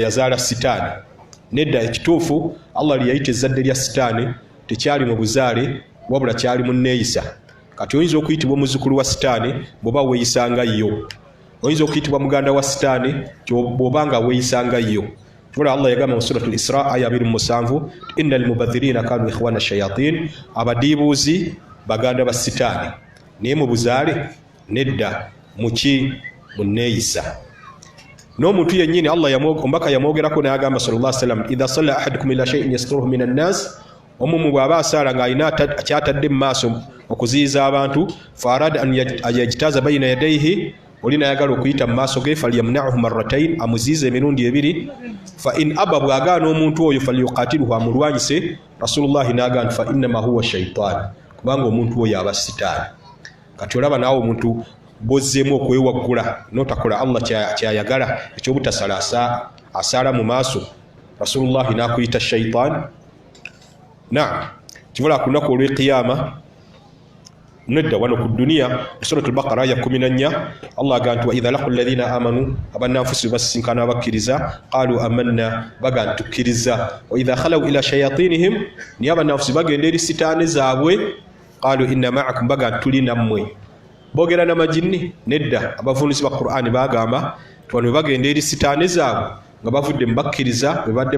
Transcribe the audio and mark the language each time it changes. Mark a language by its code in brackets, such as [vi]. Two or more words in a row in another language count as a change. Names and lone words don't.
[lg] yazaala sitaani nedda ekituufu Allah liyayita ezzadde lya sitaani tekyali mu buzaale wabula kyali mu nneeyisa kati oyinza okuyitibwa omuzzukulu wa sitaani bw'oba weeyisanga yo oyinza okuyitibwa muganda wa sitaani bw'oba nga weeyisanga yo kibula Allah yagamba mu suratul Isra aya 27 [ar] إن المبذرين كانوا إخوان الشياطين [lg] abadiibuuzi baganda ba sitaani naye mu buzaale nedda muki mu nneeyisa n'omuntu yennyini Allah omubaka yamwogerako n'agamba [ar] صلى الله عليه وسلم إذا صلى أحدكم إلى شيء يستره من الناس [lg] omumu bw'aba asaala ng'alina kyatadde mu maaso okuziyiza abantu [ar] فأراد أن يجتاز بين يديه [lg] olina ayagala okuyita mu maaso ge [ar] فليمنعه مرتين [lg] amuziyize emirundi ebiri [ar] فإن أبى [lg] bw'agaana omuntu oyo falyuqatiluhu amulwanyise rasulullahi n'agamba [ar] فإنما هو شيطان [lg] kubanga omuntu oyo aba sitaani kati olaba naawe omuntu bozzeemu okwewaggula n'otakola Allah kyayagala ekyobutasala asaala mu maaso rasulullahi n'akuyita shaytaan naam kibula ku lunaku olw'eqiyama nedda wano ku duniya suratul baqara aya 14 Allah agamba nti [ar] وإذا لقوا الذين آمنوا [lg] abannanfusi basisinkana abakkiriza [ar] قالوا آمنا [lg] baga ntukkiriza [ar] وإذا خلوا إلى شياطينهم [lg] niye abannanfusi bagenda eri sitaani zaabwe [ar] قالوا إنا معكم [lg] baga tuli nammwe boogera n'amajinni nedda abavunuzi ba Qur'ani bagamba twano bagenda eri sitaani zaabwe nga bavudde mubakkiriza bebadde